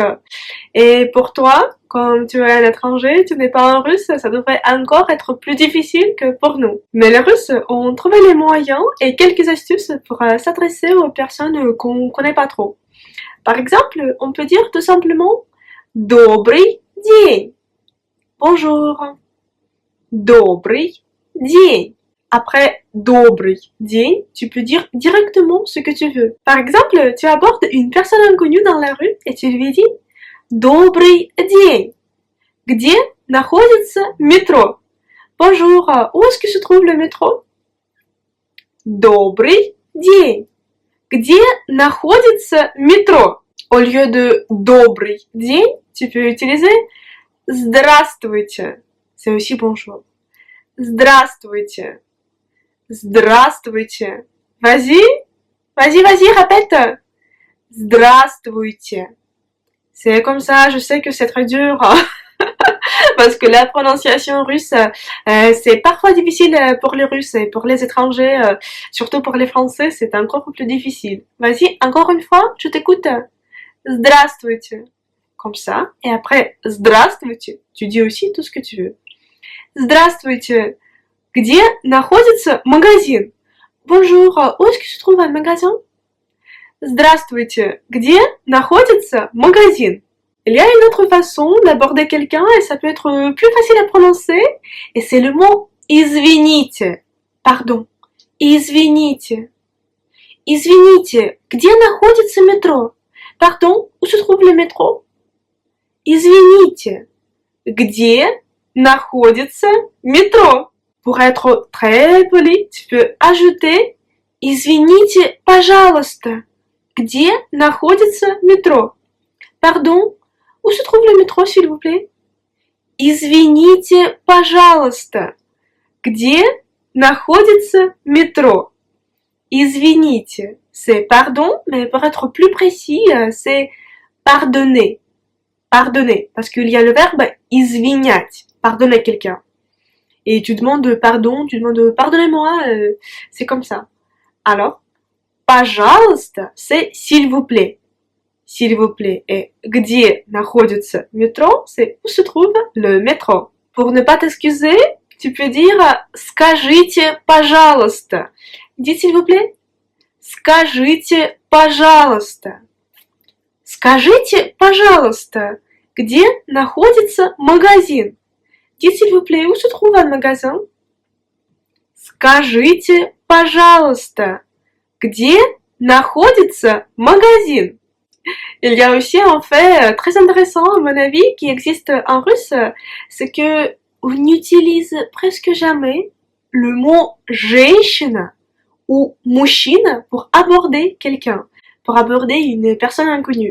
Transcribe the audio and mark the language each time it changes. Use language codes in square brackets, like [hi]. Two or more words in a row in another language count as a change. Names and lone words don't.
[fr] Et pour toi, quand tu es un étranger, tu n'es pas un russe, ça devrait encore être plus difficile que pour nous. Mais les Russes ont trouvé les moyens et quelques astuces pour s'adresser aux personnes qu'on connaît pas trop. Par exemple, on peut dire tout simplement [ru] Добрый день. [fr] Bonjour. [ru] Добрый день. Après Добрый день, [fr] tu peux dire directement ce que tu veux. Par exemple, tu abordes une personne inconnue dans la rue et tu lui dis [ru] Добрый день. Где находится métro? [fr] Bonjour, où est-ce que se trouve le métro? [ru] Добрый день. Где находится métro? [fr] Au lieu de [ru] добрый день, [fr] tu peux utiliser здравствуйте. C'est aussi bonjour. [ru] Здравствуйте. Здравствуйте. [fr] Vas-y, répète. [ru] Здравствуйте. [fr] C'est comme ça, je sais que c'est très dur. Parce que la prononciation russe, c'est parfois difficile pour les Russes et pour les étrangers, surtout pour les Français, c'est encore plus difficile. Vas-y, encore une fois, je t'écoute. Здравствуйте. Comme ça. Et après, здравствуйте, tu dis aussi tout ce que tu veux. [ru] Здравствуйте. Где находится магазин? [fr] Bonjour, où est-ce que se trouve un magasin? [ru] Здравствуйте. Где находится магазин? [fr] Il y a une autre façon d'aborder quelqu'un et ça peut être plus facile à prononcer. Et c'est le mot извините. Pardon. [ru] Извините. Извините. Где находится métro? [fr] Pardon, où se trouve le métro? [ru] Извините. Где находится métro? [fr] Pour être très poli, tu peux ajouter [ru] Извините, пожалуйста. Где находится métro? [fr] Pardon, où se trouve le métro, s'il vous plaît? [ru] Извините, пожалуйста. Где находится métro? Извините. [fr] C'est pardon, mais pour être plus précis, c'est pardonner. Pardonner, parce qu'il y a le verbe извинять, pardonner quelqu'un. Et tu demandes pardon, tu demandes pardonnez-moi, c'est comme ça. Alors, пожалуйста, c'est s'il vous plaît. S'il vous plaît. Et [ru] где находится [fr] métro, c'est où se trouve le métro. Pour ne pas t'excuser, tu peux dire [ru] скажите, пожалуйста. [fr] Dis s'il vous plaît. [ru] Скажите, пожалуйста. Скажите, пожалуйста, где находится магазин? [fr] Dis s'il vous plaît, où se trouve un magasin? [ru] Скажите, пожалуйста, где находится магазин? [fr] Il y a aussi un fait très intéressant à mon avis qui existe en russe, c'est que on n'utilise presque jamais le mot [ru] женщина ou мужчина [fr] pour aborder quelqu'un, pour aborder une personne inconnue.